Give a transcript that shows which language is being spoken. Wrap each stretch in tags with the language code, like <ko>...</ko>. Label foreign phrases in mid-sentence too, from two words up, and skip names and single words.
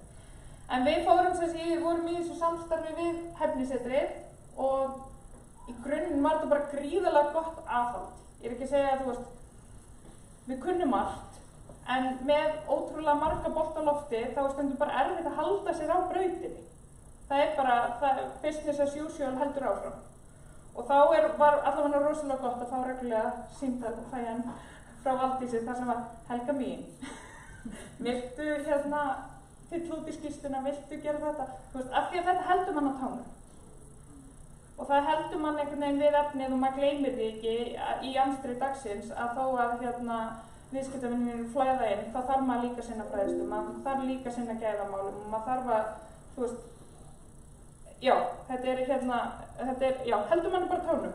<is>En við vorum í þessu samstarfi við Hæfnisetrið og í grunninn var þetta bara gríðarlega gott aðhald. Ég er ekki að segja að við kunnum margt, en með ótrúlega marga bolta á lofti þá er stundum bara erfitt að halda sér á brautinni. Það er bara,</is> <en>business as usual</en> <is>heldur áfram. Og þá var allavega rosalega gott að fá reglulega símtal og fæjan frá Valdísi þar sem var Helga mín. Viltu fylla út í skýrsluna, viltu gera þetta? Þú veist, af því að þetta heldur mann á tánum. Og það heldur mann einhvern veginn við efnið og maður gleymir því ekki í amstri dagsins að þó að viðskiptavinnir flæða inn, þá þarf maður líka sinna fræðslu, maður þarf líka sinna gæðamálum og maður þarf að, þú veist, já, þetta er, já, heldur mann bara tánum.</is>